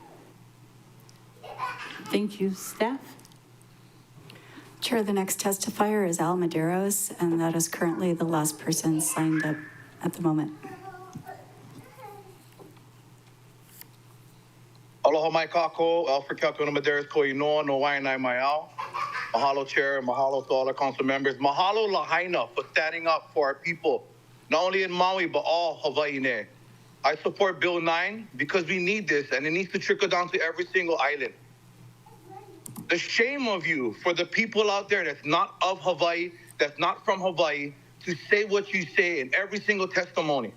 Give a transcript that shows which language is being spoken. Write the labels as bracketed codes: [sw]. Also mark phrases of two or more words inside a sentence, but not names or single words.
[en] Thank you. Staff? Chair, the next testifier is Al Medeiros, and that is currently the last person signed up at the moment. [haw] Aloha mai kako, Alfred Kalkuna Medeiros ko inoa no wainai mai au. [en] Mahalo, Chair. Mahalo to all our council members. Mahalo Lahaina for standing up for our people, not only in Maui, but all Hawaii ne. I support Bill 9 because we need this, and it needs to trickle down to every single island. The shame of you for the people out there that's not of Hawaii, that's not from Hawaii, to say what you say in every single testimony.